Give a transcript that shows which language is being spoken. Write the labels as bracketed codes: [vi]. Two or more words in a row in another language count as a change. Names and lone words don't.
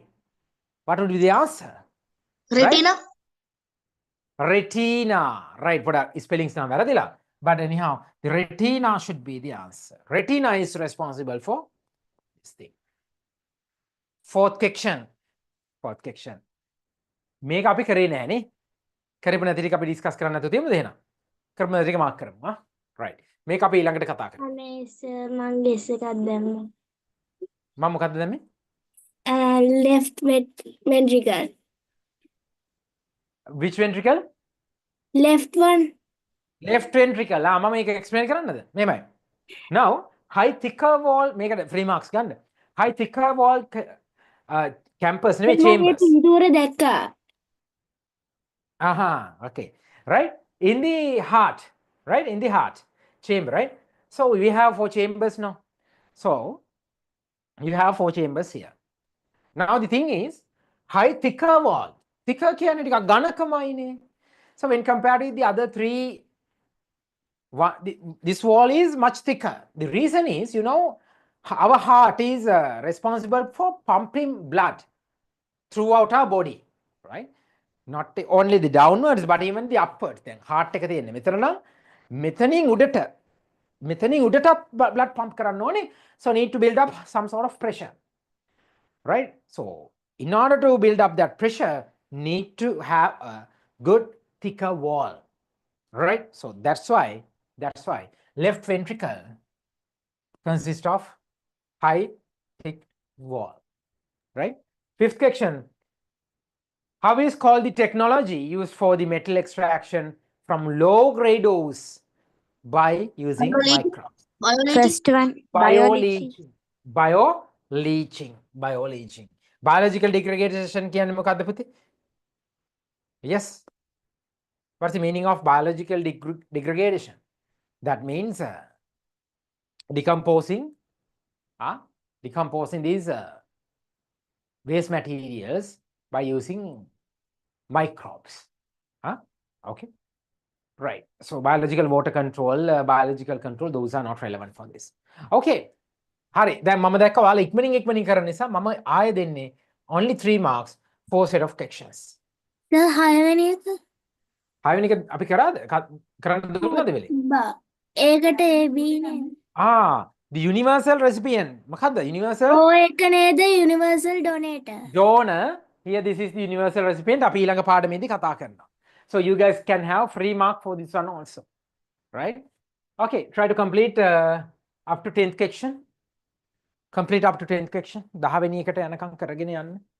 [en] What would be the answer? Retina. Retina. Right, but spellings now varadila. But anyhow, the retina should be the answer. Retina is responsible for this thing. fourth question. [si] මේක අපි කරේ නෑනේ. කරපු නැති ටික අපි ඩිස්කස් කරන්න නැතුව තියමුද එහෙනම්? කරපු නැති ටික මාක් කරමු. හා? right. මේක අපි ඊළඟට කතා කරමු. අනේ සර් මං ගෙස් එකක් දැම්මා. මම මොකද්ද දැම්මේ? [en] left ventricle. which ventricle? left one. left ventricle. [si] මම මේක explain කරන්නද? මෙහෙමයි. [en] now high thicker wall මේකට free marks ගන්න. high thicker wall campus නෙවෙයි [si] මම මේ [en] chambers. [si] පින්තූර දැක්කා. [en] Okay. Right? In the heart, right? In the heart chamber, right? So we have 4 chambers now. So you have 4 chambers here. Now the thing is, high thicker wall. [si] Thicker කියන්නේ ටිකක් ඝනකමයිනේ. [en] So when compared with the other 3, this wall is much thicker. The reason is, you know, our heart is responsible for pumping blood throughout our body, right? Not only the downwards but even the upwards. [si] දැන් heart එක තියෙන්නේ මෙතන නම් මෙතනින් උඩටත් [en] blood pump [si] කරන්න ඕනේ. [en] So need to build up some sort of pressure, right? So in order to build up that pressure, need to have a good thicker wall, right? So that's why left ventricle consists of high thick wall, right? Fifth question. How is called the technology used for the metal extraction from low grade ores by using Biology. microbes? Biology. First one, Bioleaching. Bioleaching. Biological degradation [si] කියන්නේ මොකද්ද පුතේ? [en] Yes. What's the meaning of biological degradation? That means decomposing these waste materials by using microbes. Okay. Right. So biological water control, biological control, those are not relevant for this. [si] Okay. හරි. දැන් මම දැක්ක ඔයාලා ඉක්මනින් කරන නිසා මම ආයෙ දෙන්නේ [en] only 3 marks, 4 set of questions. [si] සර් 6 වෙනි එක. 6 වෙනි එක අපි කරාද? කරන්න දුන්නද වෙලේ? ඒකට AB නේද? [en] The universal recipient. [si] මොකද්ද? Universal ඒක නේද [en] universal donator. donor. Here this is the universal recipient. [si] අපි ඊළඟ පාඩමේදී කතා කරනවා. [en] So you guys can have free mark for this one also. Right? Okay, try to complete up to 10th question. Complete up to 10th question. [si] 10 වෙනි එකට යනකම් කරගෙන යන්න.